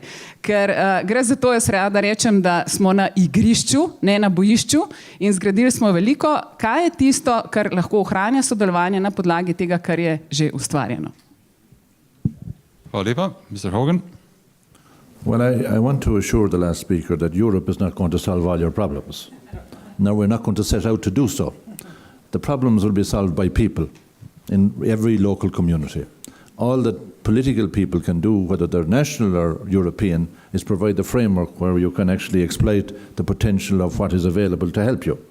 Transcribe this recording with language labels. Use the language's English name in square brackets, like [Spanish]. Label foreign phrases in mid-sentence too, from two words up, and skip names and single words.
[Slovenian] Ker gre za to, jaz rada rečem, da smo na igrišču, ne na bojišču, in zgradili smo veliko. Kaj je tisto, kar lahko ohranja sodelovanje na podlagi tega, kar je že ustvarjeno? Hvala lepa, [English] Mr. Hogan. Well, I want to assure the last speaker that Europe is not going to solve all your problems. No, we're not going to set out to do so. The problems will be solved by people in every local community. All that political people can do, whether they're national or European, is provide the framework where you can actually exploit the potential of what is available to help you.